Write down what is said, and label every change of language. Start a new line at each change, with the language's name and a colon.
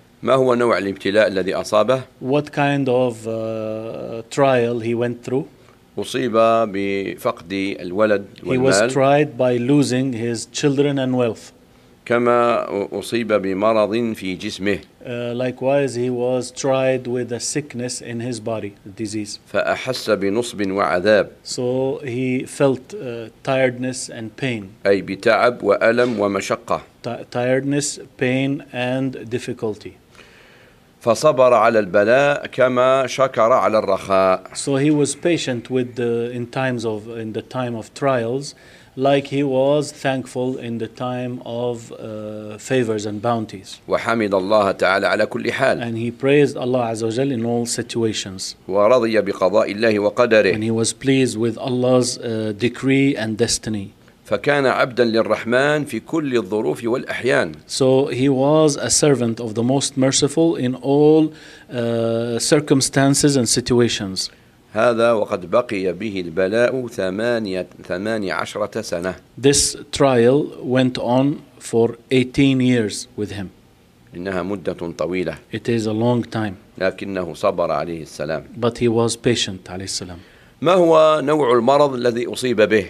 Arabic: ما هو نوع الابتلاء الذي أصابه؟
English: What kind of trial he went through?
Arabic: أصيب بفقد الولد والمال.
English: He was tried by losing his children and wealth.
Arabic: كما أصيب بمرض في جسمه.
English: Likewise, he was tried with a sickness in his body, disease.
Arabic: فأحس بنصب وعذاب.
English: So he felt tiredness and pain.
Arabic: أي بتعب وألم ومشقة.
English: Tiredness, pain and difficulty.
Arabic: فصبر على البلاء كما شكر على الرخاء.
English: So he was patient with in the time of trials, like he was thankful in the time of favors and bounties.
Arabic: وحمد الله تعالى على كل حال.
English: And he praised Allah
Arabic: عز وجل
English: in all situations.
Arabic: ورضي بقضاء الله وقدره.
English: And he was pleased with Allah's decree and destiny.
Arabic: فكان عبدا للرحمن في كل الظروف والأحيان.
English: So he was a servant of the most merciful in all circumstances and situations.
Arabic: هذا وقد بقي به البلاء 18 سنة.
English: This trial went on for 18 years with him.
Arabic: إنها مدة طويلة.
English: It is a long time.
Arabic: لكنه صبر عليه السلام.
English: But he was patient
Arabic: عليه السلام. ما هو نوع المرض الذي أصيب به؟